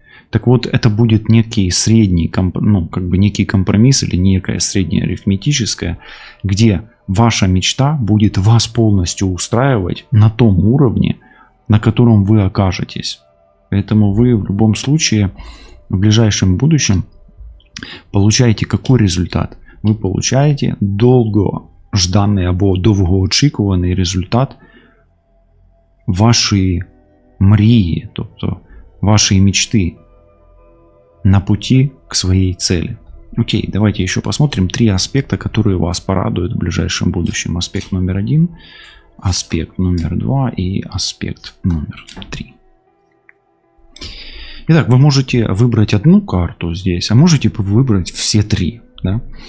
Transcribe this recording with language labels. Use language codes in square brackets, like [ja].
[ru] Так вот, это будет некий средний, некий компромисс или некое среднее арифметическое, где ваша мечта будет вас полностью устраивать на том уровне, на котором вы окажетесь. Поэтому вы в любом случае в ближайшем будущем получаете какой результат? [uk] Ви получаєте довгожданий або довгоочікуваний результат вашої мрії, тобто [ru] вашей мечты на пути к своей цели. Окей, давайте еще посмотрим 3 аспекта, которые вас порадуют в ближайшем будущем. Аспект номер 1, аспект номер 2 и аспект номер 3. Итак, вы можете выбрать одну карту здесь, а можете выбрать все 3. Да?